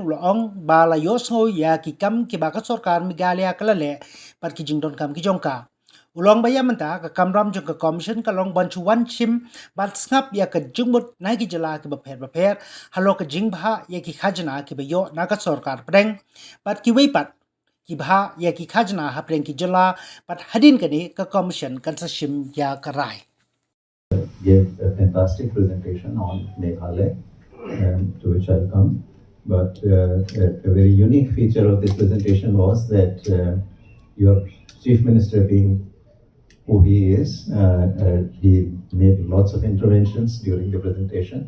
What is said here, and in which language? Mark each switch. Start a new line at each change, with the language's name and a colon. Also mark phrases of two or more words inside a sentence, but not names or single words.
Khasi: Urlong bala yosngo ya ki kam ki baka sarkar Meghalaya kalale par ki jingdon kam ki jongka Urlong baya menta ka kamram jong commission kalong banchuan chim bat snap ya ka jingmut na ki jylla ki bapher halo ka jingbha ya ki khajna ki bayo na ka sarkar preng bat ki weipat ki bha ya ki khajna ha preng ki jylla bat hadin kani ka commission kan sashim ya karai
English: gave a fantastic presentation on Meghalaya. To which I'll come. But a very unique feature of this presentation was that your Chief Minister, being who he is, he made lots of interventions during the presentation.